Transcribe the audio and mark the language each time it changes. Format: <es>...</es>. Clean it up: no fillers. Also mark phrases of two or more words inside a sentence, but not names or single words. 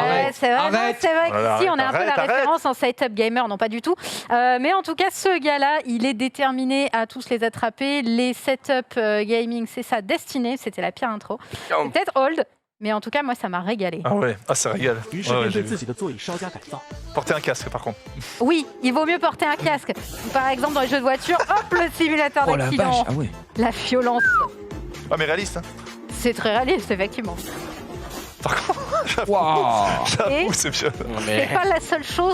<fr>Arrête. c'est vrai, Arrête. c'est vrai Voilà, qu'ici on a un peu arrête, la arrête. référence en</fr> <en>setup gamer,</en> <fr>non pas du tout. Mais en tout cas, ce gars-là, il est déterminé à tous les attraper. Les</fr> <en>setup gaming,</en> <fr>c'est sa destinée. C'était la pire intro. C'est peut-être old, mais en tout cas, moi, ça m'a régalé. Ah ouais, ah ça régale.</fr> <zh>于是</zh> <fr>Ouais,</fr> <zh>便</zh> <fr>j'ai</fr> <zh>对</zh> <fr>vu.</fr> <zh>自己的座椅稍加改造。</zh> <fr>Porter un casque par contre. Oui, il vaut mieux porter un casque. Par exemple, dans les jeux de voiture, hop, le simulateur Oh la vache, d'accident. ah ouais. La violence. Ah mais réaliste. Hein. C'est très réaliste, effectivement. Waouh. J'avoue, c'est bien. C'est pas la seule chose</fr>